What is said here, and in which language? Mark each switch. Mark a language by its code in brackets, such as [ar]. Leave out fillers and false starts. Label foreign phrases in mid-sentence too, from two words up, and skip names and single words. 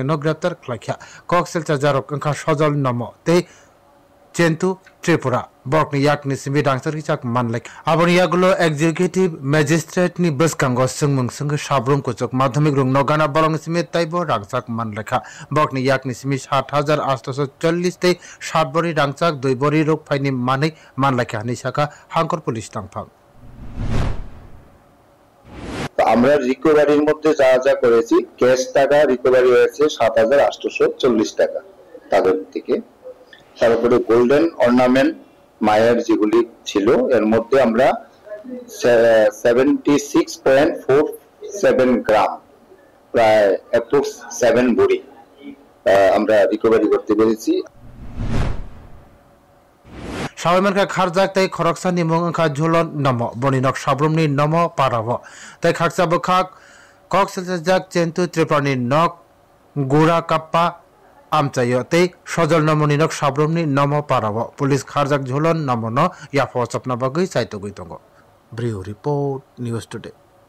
[trp] नो ग्रेप्तार खलाखा कक्सेल चाजारक अंका सजल नमो ते चेन्तु त्रिपुरा बकनि याकनि सिमि डांसरनि चाक मानलाय आबनि यागुलो [en] executive magistrate [trp] नि बसकांगो संमंग संग साब्रुम कोचक माध्यमिक रुंग नगाना बलं सिमि ताइबो रांचाक मानलायखा बकनि याकनि सिमि 7,840 ते 7 बरि रांचाक 2 बरि रोग फाइनि मानै मानलायखा निसाका हांकर पुलिस तांफां [bn] আমরা রিকভারির মধ্যে যা যা করেছি ক্যাশ টাকা রিকভারি হয়েছে 7,840 টাকা তাদের থেকে তারপরে [en] golden ornament [bn] মায়ের যেগুলি ছিল এর মধ্যে আমরা 76.47 গ্রাম প্রায় অ্যাপ্রক্স 7 বড়ি আমরা রিকভারি করতে পেরেছি [trp] सावयमानखा खारजाक तै खरकसा निमंग अंखा झुलन नम बनिनक साब्रुमनि नम पाराव तै खारसा बखाक कक्सेलजाक चेन्तु त्रिपुरानि नक गुरा काप्पा आमचायो तै सजल नमनिनक साब्रुमनि नम पाराव पुलिस खारजाक झुलन नमनो याफो सपना बगै साइतो गैतंगो ब्रिउ रिपोर्ट न्यूज टुडे